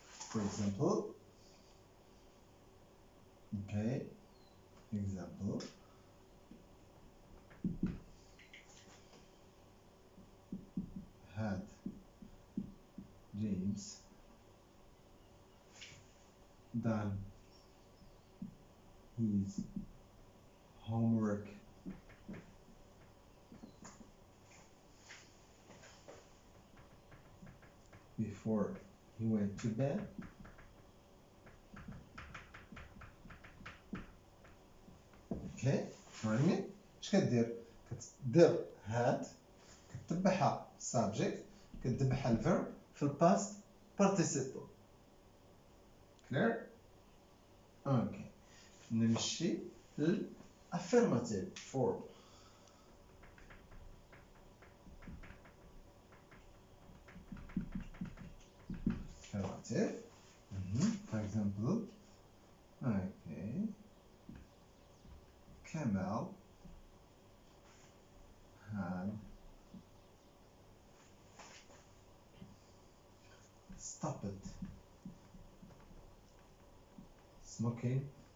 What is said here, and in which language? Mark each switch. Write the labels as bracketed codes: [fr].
[en] For example, okay, example, had James done his homework before he went to bed? [ar] Okay, فاهمين؟ اش كدير؟ كتدير had كتبعها subject كتبعها الverb في الباست participle. clear؟ اوكي، نمشي للaffirmative form. [en] affirmative. For example, okay, Kamal had stopped smoking